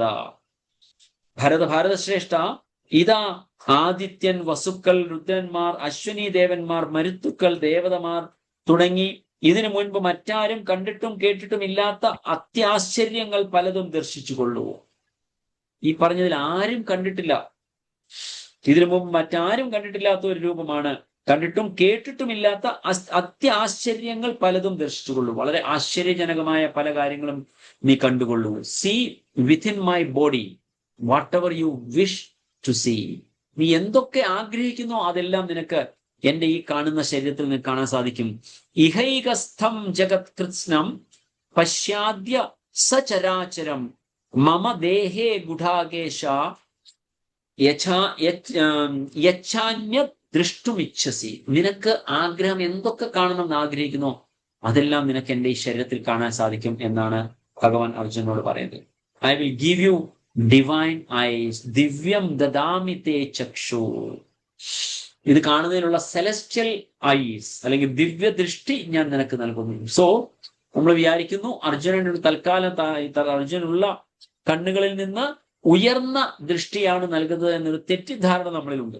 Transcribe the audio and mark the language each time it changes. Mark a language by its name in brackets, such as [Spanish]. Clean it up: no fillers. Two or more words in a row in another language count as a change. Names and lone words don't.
[Malayalam] ഭാരതശ്രേഷ്ഠ, ഇതാ ആദിത്യൻ, വസുക്കൾ, രുദ്രന്മാർ, അശ്വനി ദേവന്മാർ, മരുത്തുക്കൾ, ദേവതമാർ തുടങ്ങി ഇതിനു മുൻപ് മറ്റാരും കണ്ടിട്ടും കേട്ടിട്ടും ഇല്ലാത്ത അത്യാശ്ചര്യങ്ങൾ പലതും ദർശിച്ചുകൊള്ളൂ. ഈ പറഞ്ഞതിൽ ആരും കണ്ടിട്ടില്ല, ഇതിനു മുമ്പ് മറ്റാരും കണ്ടിട്ടില്ലാത്ത ഒരു രൂപമാണ്, കണ്ടിട്ടും കേട്ടിട്ടും ഇല്ലാത്ത അത്യാശ്ചര്യങ്ങൾ പലതും ദർശിച്ചുകൊള്ളൂ. വളരെ ആശ്ചര്യജനകമായ പല കാര്യങ്ങളും നീ കണ്ടുകൊള്ളൂ. [English] See within my body whatever you wish to see. [Malayalam] നീ എന്തൊക്കെ ആഗ്രഹിക്കുന്നോ അതെല്ലാം നിനക്ക് എന്റെ ഈ കാണുന്ന ശരീരത്തിൽ നിന്ന് കാണാൻ സാധിക്കും. [Sanskrit] ഇഹൈകസ്ഥം ജഗത് കൃത്സ്നം പശ്യാദ്യ സചരാചരം മമ ദേഹേ ഗുഢാകേശ യച്ഛാന്യത് ദൃഷ്ടുമിച്ഛസി. [Malayalam] നിനക്ക് ആഗ്രഹം എന്തൊക്കെ കാണണമെന്ന് ആഗ്രഹിക്കുന്നോ അതെല്ലാം നിനക്ക് എന്റെ ഈ ശരീരത്തിൽ കാണാൻ സാധിക്കും എന്നാണ് ഭഗവാൻ അർജുനോട് പറയുന്നത്. [English] I will give you divine eyes [Sanskrit] ദിവ്യം ദദാമി തേ ചക്ഷു. [Malayalam] ഇത് കാണുന്നതിനുള്ള [English] celestial eyes [Malayalam] അല്ലെങ്കിൽ ദിവ്യ ദൃഷ്ടി ഞാൻ നിനക്ക് നൽകുന്നു. സോ നമ്മൾ വിചാരിക്കുന്നു അർജുനന് തൽക്കാലം അർജുനുള്ള കണ്ണുകളിൽ നിന്ന് ഉയർന്ന ദൃഷ്ടിയാണ് നൽകുന്നത് എന്നൊരു തെറ്റിദ്ധാരണ നമ്മളിലുണ്ട്.